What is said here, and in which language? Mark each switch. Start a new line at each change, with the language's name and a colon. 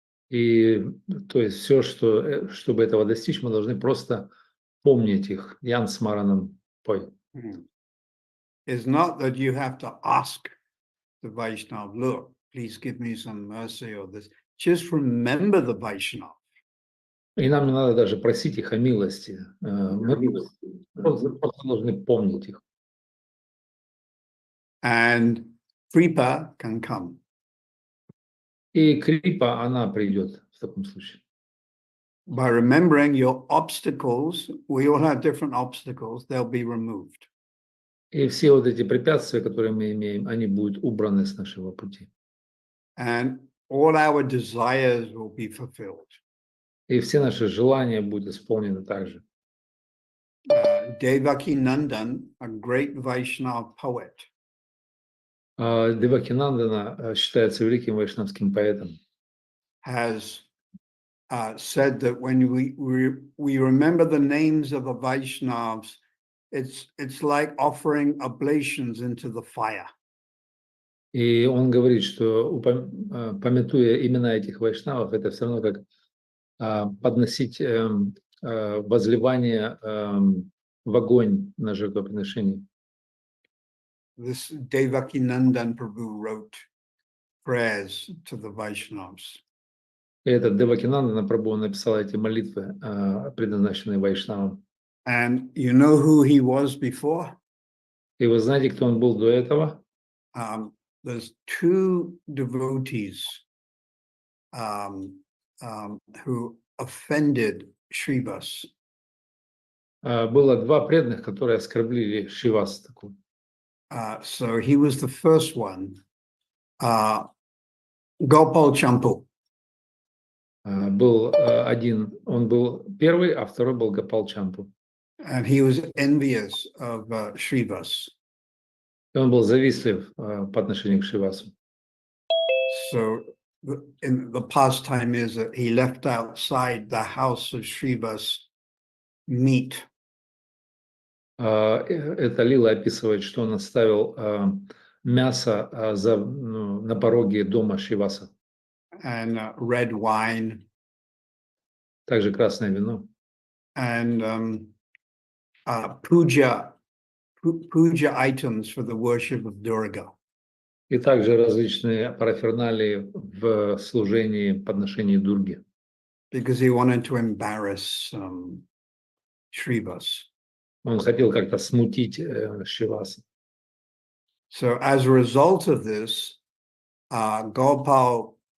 Russian: И то есть все, что, чтобы этого достичь, мы должны просто помнить их.
Sanskrit: Ян Смаранам пой.
English: It's not that you have to ask the Vaishnava, look, please give me some mercy or this. Just remember the Vaishnava.
Russian: И нам не надо даже просить их о милости. Мы просто должны помнить их.
English: And Kripa can come.
Russian: И крипа, она придет в таком случае.
English: By remembering your obstacles, we all have different obstacles, they'll be removed.
Russian: И все вот эти препятствия, которые мы имеем, они будут убраны с нашего пути.
English: And all our desires will be fulfilled.
Russian: И все наши желания будут исполнены также.
English: Devaki Nandan, a great Vaishnava poet,
Russian: Девакинандана считается великим вайшнавским поэтом.
English: has said that when we remember the names of the Vaishnavas, it's like offering oblations into the fire.
Russian: И он говорит, что памятуя имена этих вайшнавов, это все равно как подносить возливание в огонь на жертвоприношение.
English: This Devaki Nandan Prabhu wrote prayers to the Vaishnavas.
Russian: И этот Девакинандана Прабху написал эти молитвы, предназначенные вайшнавам.
English: And you know who he was before?
Russian: И вы знаете, кто он был до этого?
English: There's two devotees who offended Shrivas.
Russian: Было два преданных, которые оскорбили Шривастаку.
English: So he was the first one Gopal Champu.
Russian: Был один, он был первый, а второй был Гопал Чампу.
English: And he was envious of Srivas.
Russian: И он был завистлив по отношению к Шривасу.
English: So in the pastime is that he left outside the house of Srivas meat.
Russian: Это Лила описывает, что он оставил мясо на пороге дома Шриваса.
English: And red wine.
Russian: Также красное вино.
English: And puja items for the worship of Durga.
Russian: И также различные параферналии в служении подношений Дурге.
English: Because he wanted to embarrass Srivas.
Russian: Он хотел как-то смутить Шриваса.
English: So as a result of this, Gopal